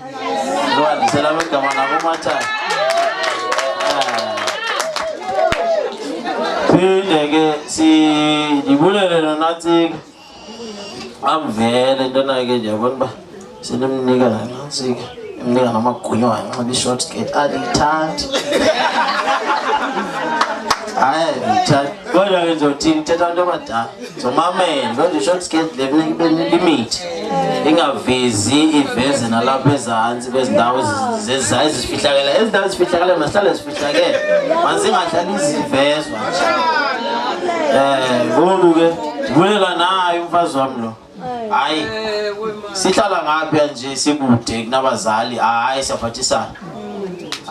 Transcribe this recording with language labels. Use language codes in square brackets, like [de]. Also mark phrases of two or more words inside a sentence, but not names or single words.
[xh] nako umathanda phinde ke ndibulele noNansika Amvuyele ntona ke ndiyabona uba sinimnika noNansika imnika namagwinya wanxiba i- [en] short skirt [xh] alithandi hayi ndithanda kodwa ke ndizothini ndithetha abantu abadala zomamele kodwa i- [en] short skirt [xh] limit ingavezi iveze nalapha ezantsi kwezindawo ezifihlakele ezindawo ezifihlakele masihlale zifihlakele mazingahlali zivezwa ngoku ke ndibulela naye umfazi wami lo hayi sihlala ngapha nje sikude kunabazali hayi siyaphathisana